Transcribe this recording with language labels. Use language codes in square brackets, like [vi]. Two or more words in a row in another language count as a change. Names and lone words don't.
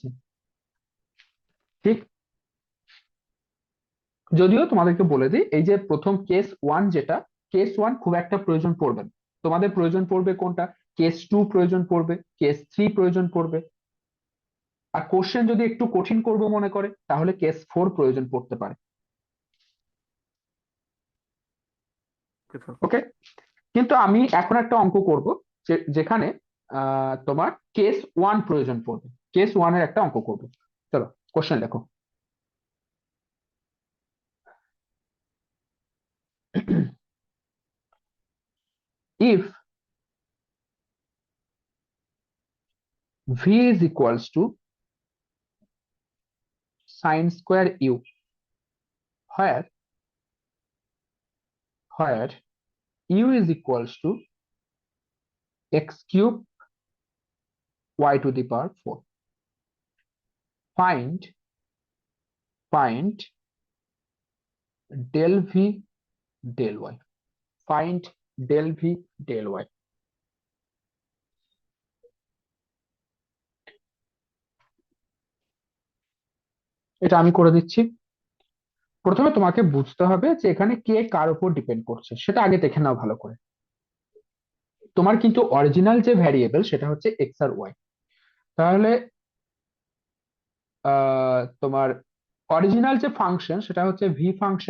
[bn] ঠিক, যদিও তোমাদেরকে বলে দিই এই যে প্রথম [en] case one, [bn] যেটা [en] case one [bn] খুব একটা প্রয়োজন পড়বে না, তোমাদের প্রয়োজন পড়বে কোনটা, [en] case two [bn] প্রয়োজন পড়বে, [en] case three [bn] প্রয়োজন পড়বে, আর কোশ্চেন যদি একটু কঠিন করবো মনে করে তাহলে [en] case four [bn] প্রয়োজন পড়তে পারে। [en] Okay, sir. [bn] ওকে, কিন্তু আমি এখন একটা অঙ্ক করব যেখানে তোমার [en] case one [bn] প্রয়োজন পড়বে, [en] case one [bn] একটা অঙ্ক করব। চলো কোশ্চেন লেখো। [en] if v is equals to sine square u, where u is equals to x cube y to the power 4, find del v del y, find del v del y। [bn] এটা আমি করে দিচ্ছি। প্রথমে তোমাকে বুঝতে হবে যে এখানে কে কার উপর ডিপেন্ড করছে সেটা আগে দেখে নাও ভালো করে। তোমার কিন্তু অরিজিনাল যে ভ্যারিয়েবল সেটা হচ্ছে এক্স আর ওয়াই, তাহলে তোমার অরিজিনাল যে ফাংশন সেটা হচ্ছে ভি ফাংশন।